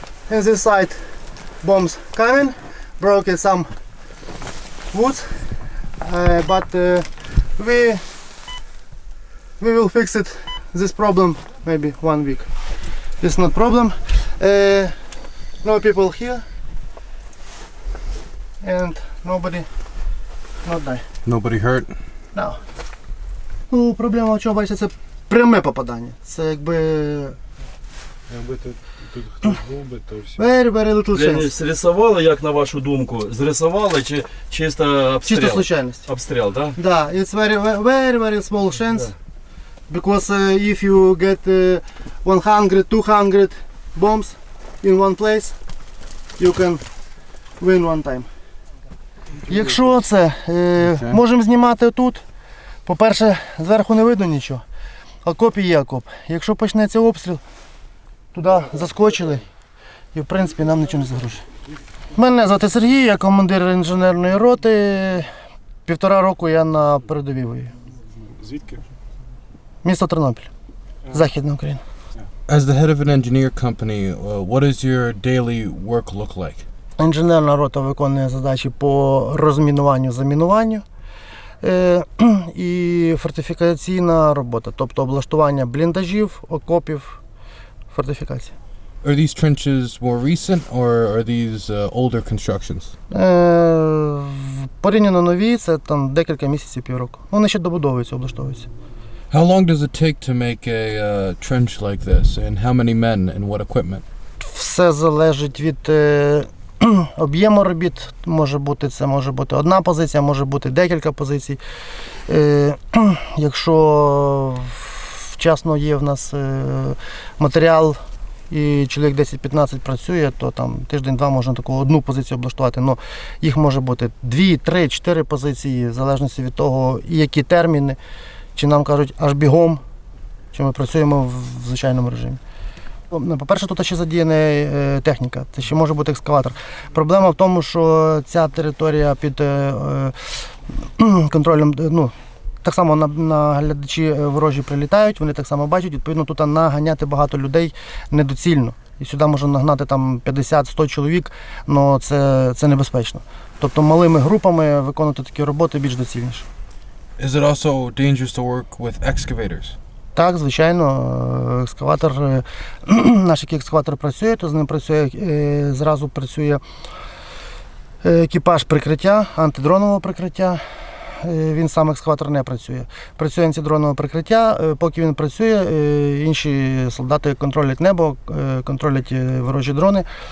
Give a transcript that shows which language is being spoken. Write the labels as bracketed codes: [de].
[en] And this side, bombs coming, broke some woods, but we will fix it. This problem maybe 1 week. It's not problem. No people here, and nobody not die. Nobody hurt? No. [uk] Ну, проблема в чому, бачите, це пряме попадання. Це якби Якби тут хтось був би, то все. [en] very little [uk] Ви [en] chance. [uk] зрисували, як на вашу думку? Зрисували чи чисто обстріл? Чисто случайність. Обстріл, так? [en] Да, it's very small chance. Because if you get 100-200 bombs in one place, you can win one time. [uk] Якщо це можемо знімати тут, по-перше, зверху не видно нічого. Окоп є окоп. Якщо почнеться обстріл, туди заскочили і в принципі нам нічого не загрожує. Мене звати Сергій, я командир інженерної роти. 1,5 року я на передовій воюю. Звідки? Місто Тернопіль, Західна Україна. [en] As the head of an engineer company, what does your daily work look like? [uk] Інженерна рота виконує задачі по розмінуванню, замінуванню і фортифікаційна робота, тобто облаштування бліндажів, окопів, фортифікації. [en] Are these trenches more recent or are these older constructions? [uk] Порівняно нові, це там декілька місяців, півроку. Вони ще добудовуються, облаштовуються. [en] How long does it take to make a trench like this, and how many men and what equipment? [uk] Все залежить від об'єму робіт. Може бути одна позиція, може бути декілька позицій. Якщо вчасно є в нас матеріал і чоловік 10-15 працює, то там тиждень-два можна таку одну позицію облаштувати. Но їх може бути 2, 3, 4 позиції, в залежності від того, і які терміни. Чи нам кажуть аж бігом, чи ми працюємо в звичайному режимі. По-перше, тут ще задіяна техніка, це ще може бути екскаватор. Проблема в тому, що ця територія під контролем, так само наглядачі ворожі прилітають, вони так само бачать, відповідно тут наганяти багато людей недоцільно. І сюди можна нагнати там 50-100 чоловік, але це небезпечно. Тобто малими групами виконувати такі роботи більш доцільніше. [en] Is it also dangerous to work with excavators? [uk] Так, звичайно, екскаватор, наш який екскаватор працює, то з ним зразу працює екіпаж прикриття, антидронового прикриття. Він сам екскаватор не працює. Працює антидронове прикриття, поки він працює, інші солдати контролять небо, контролять ворожі дрони.